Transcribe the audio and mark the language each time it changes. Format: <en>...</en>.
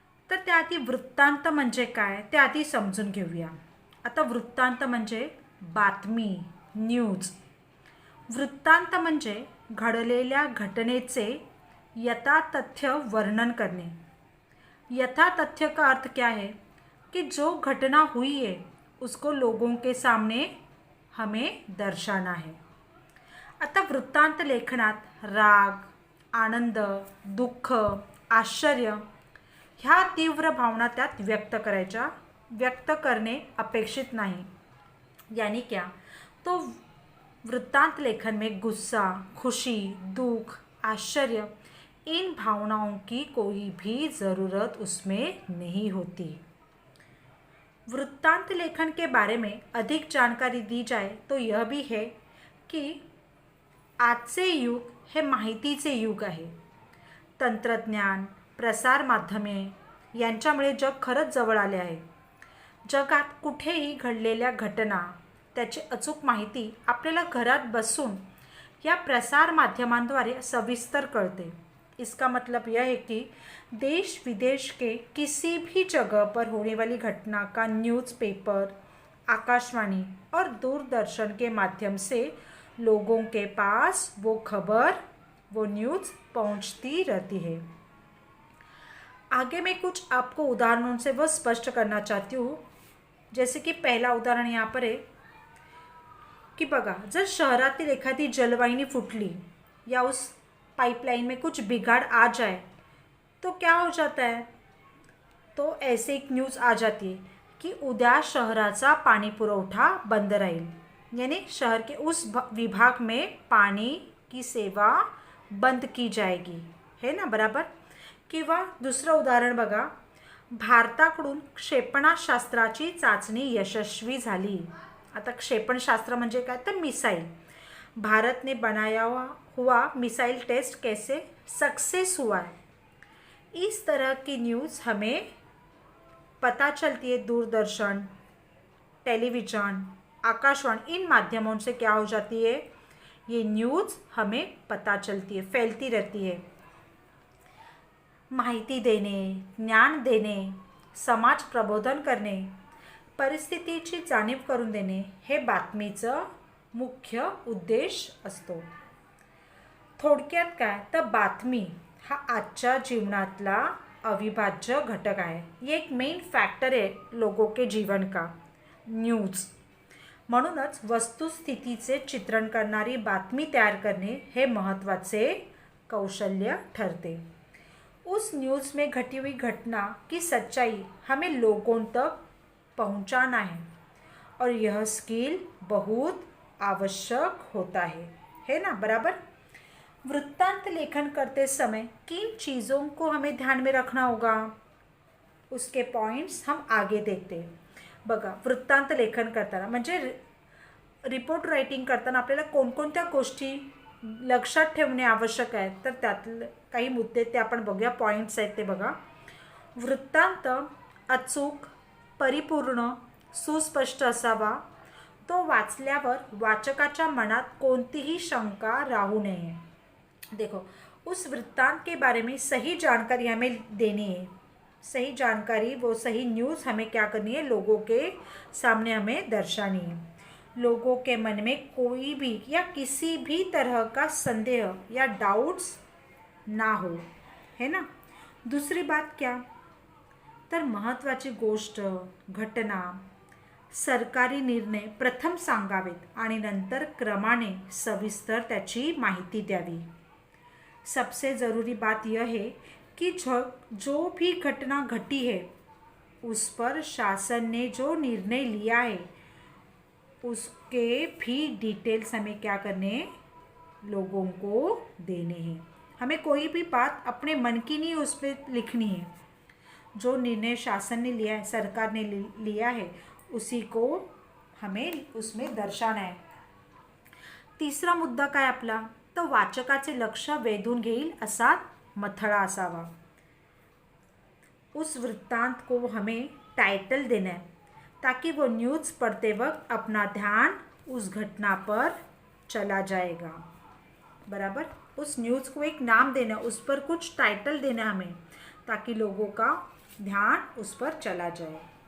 <mr>तर त्याआधी वृत्तांत म्हणजे काय ते आधी समजून घेऊया. आता वृत्तांत म्हणजे बातमी, न्यूज. वृत्तांत म्हणजे घडलेल्या घटनेचे यथातथ्य वर्णन करणे.</mr> <hi>यथातथ्य का अर्थ क्या है कि जो घटना हुई है उसको लोगों के सामने हमें दर्शाना है.</hi> <mr>आता वृत्तांत लेखनात राग, आनंद, दुःख, आश्चर्य ह्या तीव्र भावना त्यात व्यक्त करणे अपेक्षित नहीं.</mr> <hi>यानी क्या, तो वृत्तांत लेखन में गुस्सा, खुशी, दुख, आश्चर्य इन भावनाओं की कोई भी ज़रूरत उसमें नहीं होती. वृत्तांत लेखन के बारे में अधिक जानकारी दी जाए तो यह भी है कि</hi> <mr>आजचे युग हे माहितीचे युग आहे. तंत्रज्ञान, प्रसार माध्यमे यांच्यामुळे जग खरंच जवळ आले आहे. जगात कुठेही घडलेल्या घटना त्याची अचूक माहिती आपल्याला घरात बसून या प्रसार माध्यमांद्वारे सविस्तर कळते.</mr> <hi>इसका मतलब यह है कि देश विदेश के किसी भी जगह पर होने वाली घटना का न्यूज़पेपर, आकाशवाणी और दूरदर्शन के माध्यम से लोगों के पास वो खबर, वो न्यूज़ पहुंचती रहती है. आगे मैं कुछ आपको उदाहरणों से वो स्पष्ट करना चाहती हूँ. जैसे कि पहला उदाहरण यहाँ पर है की</hi> <mr>बघा, जर शहरातील एखादी जलवाहिनी फुटली</mr> <hi>या उस पाइपलाइन में कुछ बिगाड़ आ जाए तो क्या हो जाता है. तो ऐसे एक न्यूज़ आ जाती है कि</hi> <mr>उद्या शहराचा पाणी पुरवठा बंद राहील.</mr> <hi>यानी शहर के उस विभाग में पानी की सेवा बंद की जाएगी, है ना, बराबर.</hi> <mr>किंवा दुसरं उदाहरण बघा, भारताकडून क्षेपणास्त्राची चाचणी यशस्वी झाली. आता क्षेपणास्त्र म्हणजे काय, तर मिसाइल.</mr> <hi>भारत ने बनाया हुआ मिसाइल टेस्ट कैसे सक्सेस हुआ है. इस तरह की न्यूज़ हमें पता चलती है दूरदर्शन, टेलीविज़न, आकाशवाणी इन माध्यमों से. क्या हो जाती है, ये न्यूज़ हमें पता चलती है, फैलती रहती है.</hi> <mr>माहिती देणे, ज्ञान देणे, समाज प्रबोधन करणे, परिस्थितीची जाणीव करून देणे हे बातमीचं मुख्य उद्देश असतो. थोडक्यात काय, तर बातमी हा आजच्या जीवनातला अविभाज्य घटक आहे.</mr> <hi>ये एक मेन फॅक्टर आहे लोगों के जीवन का, न्यूज.</hi> <mr>म्हणूनच वस्तुस्थितीचे चित्रण करणारी बातमी तयार करणे हे महत्त्वाचे कौशल्य ठरते.</mr> <hi>उस न्यूज़ में घटी हुई घटना की सच्चाई हमें लोगों तक पहुंचाना है और यह स्किल बहुत आवश्यक होता है ना, बराबर. वृत्तांत लेखन करते समय किन चीज़ों को हमें ध्यान में रखना होगा, उसके पॉइंट्स हम आगे देखते हैं.</hi> <mr>बघा, वृत्तांत लेखन करताना म्हणजे रिपोर्ट रायटिंग करताना आपल्याला कोणकोणत्या गोष्टी लक्षात ठेवणे आवश्यक आहे, तर त्यातले काही मुद्दे ते आपण बघूया. पॉइंट्स आहेत ते बघा. वृत्तांत अचूक, परिपूर्ण, सुस्पष्ट असावा. तो वाचल्यावर वाचकाच्या मनात कोणतीही शंका राहू नये.</mr> <hi>देखो, उस वृत्तांत के बारे में सही जानकारी हमें देनी है. सही जानकारी, वो सही न्यूज़ हमें क्या करनी है, लोगों के सामने हमें दर्शानी है. लोगों के मन में कोई भी या किसी भी तरह का संदेह या डाउट्स ना हो, है ना. दूसरी बात क्या,</hi> <mr>तर महत्त्वाची गोष्ट, घटना, सरकारी निर्णय प्रथम सांगावेत आणि नंतर क्रमाने सविस्तर त्याची माहिती द्यावी.</mr> <hi>सबसे ज़रूरी बात यह है कि जो भी घटना घटी है उस पर शासन ने जो निर्णय लिया है उसके भी डिटेल्स हमें क्या करने, लोगों को देने हैं. हमें कोई भी बात अपने मन की नहीं उस पर लिखनी है. जो निर्णय शासन ने लिया है, सरकार ने लिया है, उसी को हमें उसमें दर्शाना है.</hi> <mr>तिसरा मुद्दा काय आपला, तर वाचकाचे लक्ष वेधून घेईल असा मथळा असावा.</mr> <hi>उस वृत्तांत को हमें टाइटल देना है ताकि वो न्यूज़ पढ़ते वक्त अपना ध्यान उस घटना पर चला जाएगा. बराबर, उस न्यूज़ को एक नाम देना, उस पर कुछ टाइटल देना हमें ताकि लोगों का ध्यान उस पर चला जाए.</hi>